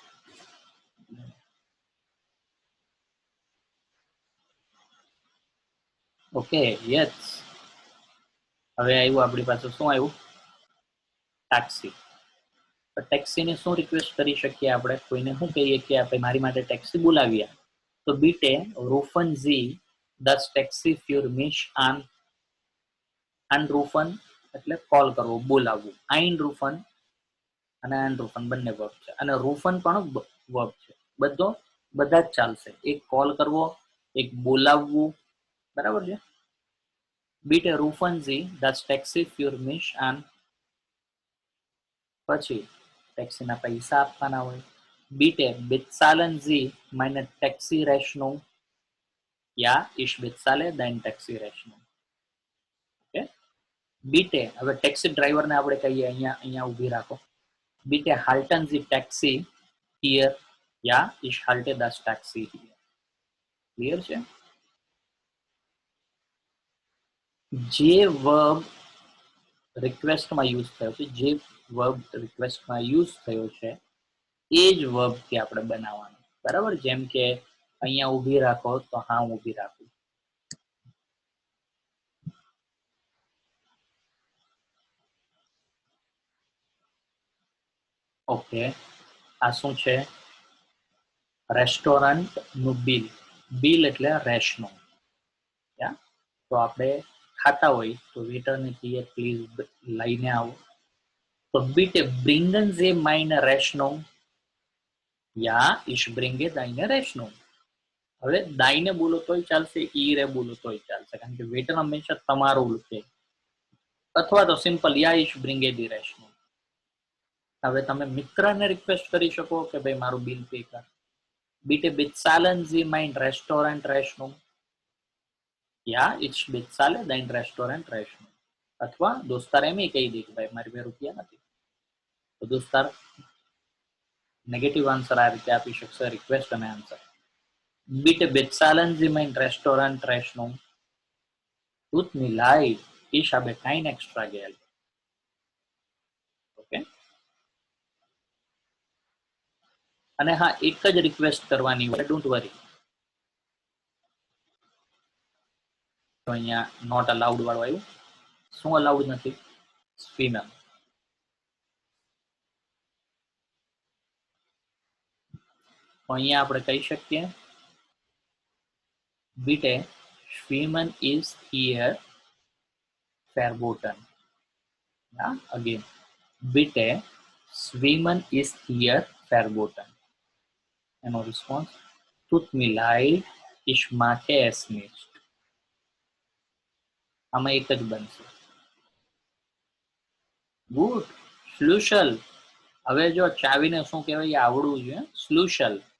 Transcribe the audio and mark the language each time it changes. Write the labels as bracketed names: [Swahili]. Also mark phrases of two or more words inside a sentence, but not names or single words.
[English] okay, yes. [Gujarati] હવે આવ્યું આપણી પાસે, શું આવ્યું? ટેક્સી. ટેક્સીને શું રિક્વેસ્ટ કરી શકીએ આપણે? કોઈને શું કહીએ કે આપણે મારી માટે ટેક્સી બોલાવીએ? [German] તો બીટે rufen Sie das Taxi für mich an. [Gujarati] anrufen એટલે કોલ કરવો, બોલાવવું. einrufen અને anrufen બંને વર્બ છે, અને rufen પણ વર્બ છે. બધા જ ચાલશે. એક કોલ કરવો, એક બોલાવવું, બરાબર છે. [German] બીટે rufen Sie das Taxi für mich an. [Gujarati] પછી ટેક્સીના પૈસા આપવાના હોય. [German] બીટે bezahlen Sie meine Taxi-Rechnung. Ja, ich bezahle dein Taxi-Rechnung. [Gujarati] ઓકે, બીટે હવે ટેક્સી ડ્રાઈવરને આપણે કહીએ અહીંયા ઊભી રાખો. [German] બીટે halten Sie Taxi hier. Ja, ich halte das Taxi hier. [Gujarati] ક્લિયર છે? જે વર્બ રિક્વેસ્ટમાં યુઝ થયો છે, જે વર્બ રિક્વેસ્ટમાં યુઝ થયો છે એ જ વર્બ થી આપણે બનાવવાનું, બરાબર? જેમ કે અહીંયા ઊભી રાખો તો હા હું ઊભી રાખું. ઓકે, આ શું છે? રેસ્ટોરન્ટ નું બિલ. બિલ એટલે રેશનું. તો આપણે ખાતા હોય તો વેટરને કહીએ પ્લીઝ લઈને આવો. [German] તો bitte bringen Sie meine Rechnung. Ja, ich bringe deine Rechnung. [Gujarati] હવે દાઈને બોલો તોય ચાલશે, ઈરે બોલો તોય ચાલશે, કારણ કે વેટર હંમેશા તમારું છે. અથવા તો સિમ્પલ યા [German] ich bringe die Rechnung. [Gujarati] હવે તમે મિત્રને રિક્વેસ્ટ કરી શકો કે ભાઈ મારું બિલ પે કર. [German] Bitte bezahlen Sie mein Restaurant Rechnung. Ja, ich bezahle dein Restaurant Rechnung. [Gujarati] અથવા દોસ્તાર એમ કહી દે કે ભાઈ મારી બે રૂપિયા નથી, તો દોસ્તાર નેગેટિવ આન્સર આ રીતે આપી શકશે, રિક્વેસ્ટ અને આન્સર. [German] Bitte bezahlen Sie mein Restaurant Rechnung. Tut mir leid, ich habe kein extra Geld. [Gujarati] ઓકે, અને હા એક જ રિક્વેસ્ટ કરવાની હોય, [English] don't worry. [Gujarati] તો અહીંયા [English] not allowed [Gujarati] વાળું આવ્યું. શું અલાઉડ નથી? ફિમેલ. તો અહીંયા આપણે કહી શકીએ [German] Bitte schwimmen ist hier verboten. [English] Yeah, again. [German] Bitte schwimmen ist hier verboten. [Gujarati] એનો રિસ્પોન્સ [German] Tut mir leid, ich mache es nicht. [Gujarati] આમાં એક જ બનશે. ગુડ. સ્લુશલ. હવે જો ચાવીને શું કહેવાય આવડવું જોઈએ. સ્લુશલ.